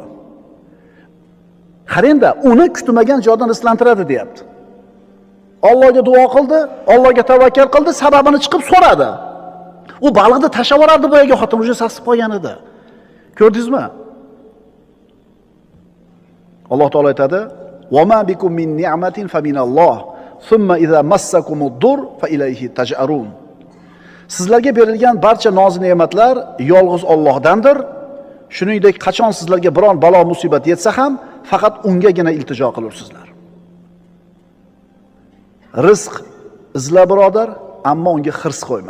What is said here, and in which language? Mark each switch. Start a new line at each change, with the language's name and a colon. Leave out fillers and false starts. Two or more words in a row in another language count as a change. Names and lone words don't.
Uzbek: Qarangda, uni kutmagan joydan rizqlantiradi, deyapti. Allohga duo qildi, Allohga tavakkal qildi, sababini chiqib so'radi. U baliqni tashlab yuborardi boyaga xotin o'zi sasib qolgan edi. Ko'rdingizmi? Alloh taolo aytadi:
Arabic: "وما بكم من نعمة فمن الله ثم إذا مسكم الضر فإليه تجأرون."
Uzbek: Sizlarga berilgan barcha noz-ne'matlar yolg'iz Allohdandir. Shuningdek, qachon sizlarga biron balo musibat yetsa ham, faqat ungagina iltijo qilursizlar. Rizq izla birodar, ammo unga hirs qo'yma.